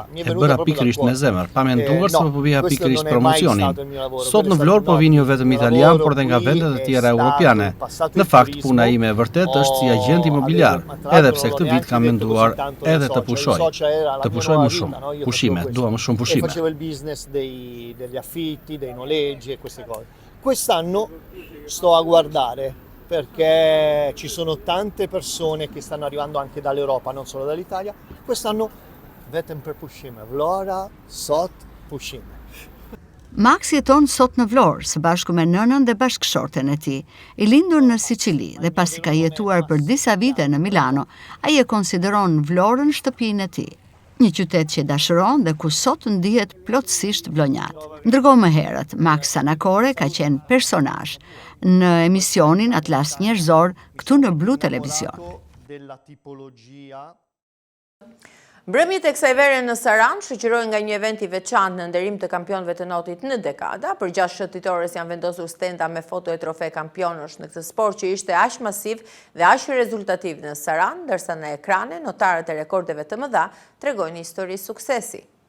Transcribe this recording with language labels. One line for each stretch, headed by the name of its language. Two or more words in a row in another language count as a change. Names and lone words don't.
Albanian: E bëra pikërisht me zemër, pa menduar se më po bëja pikërisht promocionin. Sot në Vlorë po vinë jo vetëm italian, por edhe nga vendet e tjera europiane. Në fakt puna ime e vërtet është si agent imobiliar, edhe pse këtë vit kam menduar edhe të pushoj. Të pushoj më shumë. Pushime, dua më shumë pushime.
Italian: Facevo il business degli affitti, dei noleggi e queste cose. Quest'anno sto a guardare perché ci sono tante persone che stanno arrivando anche dall'Europa, non solo dall'Italia. Quest'anno
Albanian: vetëm për pushime. Vlora, sot, pushime. Max jeton sot në Vlorë, së bashku me nënën dhe bashkëshorten e tij. I lindur në Siçili dhe pasi ka jetuar për disa vite në Milano, ai e konsideron Vlorën shtëpinë e tij. Një qytet që dashuron dhe ku sot ndihet plotësisht vlonjat. Ndërkohë më herët, Max Sanakore ka qenë personazh në emisionin Atlas Njerëzor këtu në Blu Televizion.
Italian: della tipologia.
Albanian: Mbrëmjet e kësaj vere në Sarandë shoqërohen nga një event i veçantë në nderim të kampionëve të notit në dekada. Për 6 shëtitores janë vendosur stenda me foto e trofe kampionësh në këtë sport që ishte aq masiv dhe aq rezultativ në Sarandë, ndërsa në ekrane notarët e rekordeve të mëdha tregojnë histori suksesi.